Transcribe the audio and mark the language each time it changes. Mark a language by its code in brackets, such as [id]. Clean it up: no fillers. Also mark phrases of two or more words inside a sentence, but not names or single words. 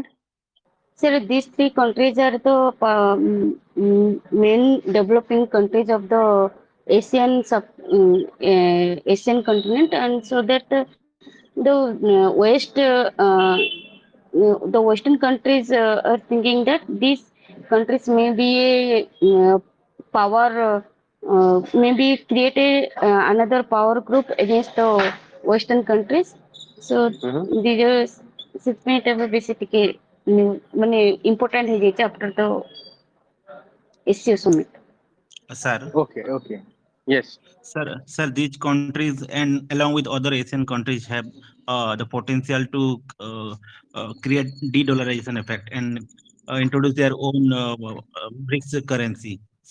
[en] Sir, these three countries are the main developing countries of the Asian continent, and so that the Western countries are thinking that these countries may be a power, maybe create another power group against the Western countries. So these are [or] ସେଥିପାଇଁ ଏଟା ବେଶୀ ଟିକେ ମାନେ [en] important ହେଇଯାଇଛି after the SCO summit. Sir. Okay. Yes. Sir, these countries and along with other Asian countries have the potential to create de-dollarization effect and introduce their own BRICS currency.